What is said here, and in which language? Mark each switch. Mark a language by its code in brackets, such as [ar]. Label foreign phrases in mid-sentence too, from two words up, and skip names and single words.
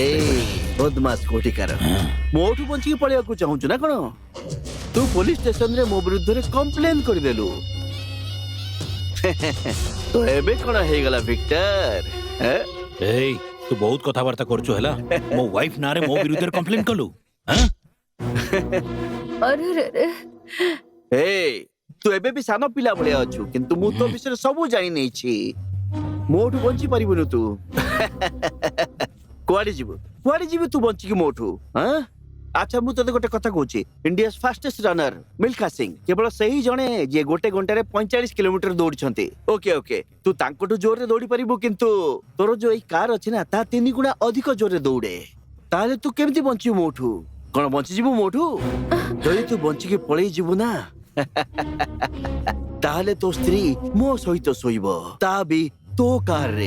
[or] ବଦମାସ କୋଠିକାର ମୋଠୁ ବଞ୍ଚିକି ପଳେଇବାକୁ ଚାହୁଁଛୁ ନା କଣ ତୁ ପୋଲିସ ଷ୍ଟେସନରେ ମୋ ବିରୁଦ୍ଧରେ କମ୍ପ୍ଲେନ କରିଦେଲୁ ତ ଏବେ କଣ ହେଇଗଲା ଭିକ୍ଟର ଏଇ ତୁ ବହୁତ କଥାବାର୍ତ୍ତା କରୁଛୁ ହେଲା ମୋ ୱାଇଫ ନାଁରେ ମୋ ବିରୁଦ୍ଧରେ କମ୍ପ୍ଲେନ କଲୁ अरे रे रे ତୁ ଏବେ ବି ସାନ ପିଲା ଭଳିଆ ଅଛୁ କିନ୍ତୁ ମୁଁ ତୋ ବିଷୟରେ ସବୁ ଜାଣି ନେଇଛି ମୋଠୁ ବଞ୍ଚି ପାରିବୁନି ତୁ କୁଆଡେ ଯିବୁ ତୁ ବଞ୍ଚିକି ମୋଠୁ ଆଚ୍ଛା ମୁଁ ତତେ ଗୋଟେ କଥା କହୁଛି [en] India's fastest runner [or] ମିଲ୍ଖା ସିଂ କେବଳ ସେହି ଜଣେ ଯିଏ ଗୋଟେ ଘଣ୍ଟାରେ 45 କିଲୋମିଟର ଦୌଡିଛନ୍ତି ଓକେ ତୁ ତାଙ୍କଠୁ ଜୋରରେ ଦୌଡି ପାରିବୁ କିନ୍ତୁ ତୋର ଯୋଉ ଏଇ କାର ଅଛି ନା ତା 3 ଗୁଣା ଅଧିକ ଜୋରରେ ଦୌଡେ ତାହେଲେ ତୁ କେମିତି ବଞ୍ଚିବୁ ମୋଠୁ କଣ ବଞ୍ଚିଯିବୁ ମୋଠୁ ଯଦି ତୁ ବଞ୍ଚିକି ପଳେଇ ଯିବୁ ନା ତାହେଲେ ତୋ ସ୍ତ୍ରୀ ମୋ ସହିତ ଶୋଇବ ତା ବି ତୋ କାରରେ